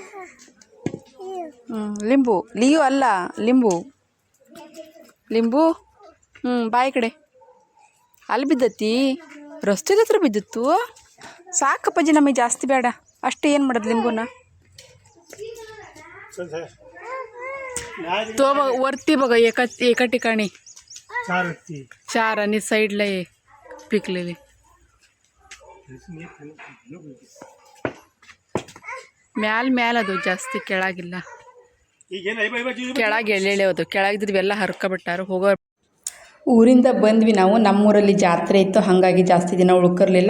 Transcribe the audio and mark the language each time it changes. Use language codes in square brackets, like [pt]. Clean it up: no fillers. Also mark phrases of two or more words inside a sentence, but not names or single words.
[kn] ಲಿಂಬು ಲಿಯೋ ಅಲ್ಲ ಲಿಂಬು ಲಿಂಬು ಬಾಯಿ ಕಡೆ ಅಲ್ಲಿ ಬಿದ್ದತಿ, ರಸ್ತೆ ಹತ್ರ ಬಿದ್ದಿತ್ತು. ಸಾಕಪ್ಪಾಜಿ ನಮಗೆ ಜಾಸ್ತಿ ಬೇಡ ಅಷ್ಟೇ. ಏನು ಮಾಡೋದು ಲಿಂಬುನ [mr] तो बघ वरती बघा एका ठिकाणी चार आणि साईडला पिकलेले. [kn] ಮ್ಯಾಲ ಅದು ಜಾಸ್ತಿ ಕೆಳಗಿಲ್ಲ. ಕೆಳಗೆ ಎಳ್ಳೆಳೆ ಅದು ಕೆಳಗಿದ್ದು ಇವೆಲ್ಲ ಹರ್ಕೊಬಿಟ್ಟಾರು. ಹೋಗೋ ಊರಿಂದ ಬಂದ್ವಿ ನಾವು. ನಮ್ಮೂರಲ್ಲಿ ಜಾತ್ರೆ ಇತ್ತು, ಹಾಗಾಗಿ ಜಾಸ್ತಿ ದಿನ ಉಳ್ಕಿರ್ಲಿಲ್ಲ.